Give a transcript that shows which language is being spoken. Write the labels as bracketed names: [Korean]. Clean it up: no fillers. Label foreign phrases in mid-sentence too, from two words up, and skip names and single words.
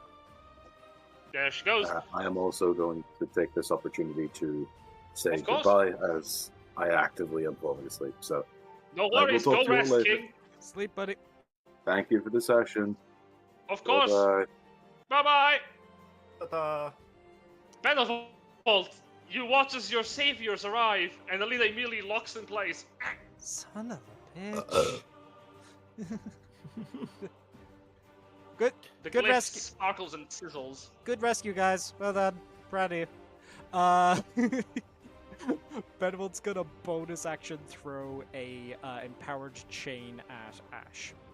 [English] There she goes. I am also going to take this opportunity to say Of course. goodbye as I actively am falling asleep. So No will worries, talk go to you all rest, later. King. Sleep, buddy. thank you for the session. Of course. Bye-bye. Bye-bye. Ta-da! Benevolt, you watch as your saviors arrive, and Alina immediately locks in place. Son of a bitch. Good. The Good glyph rescue. sparkles and sizzles. Good rescue, guys. Well done. Proud of you. Benevolt's gonna bonus action throw a empowered chain at Ash.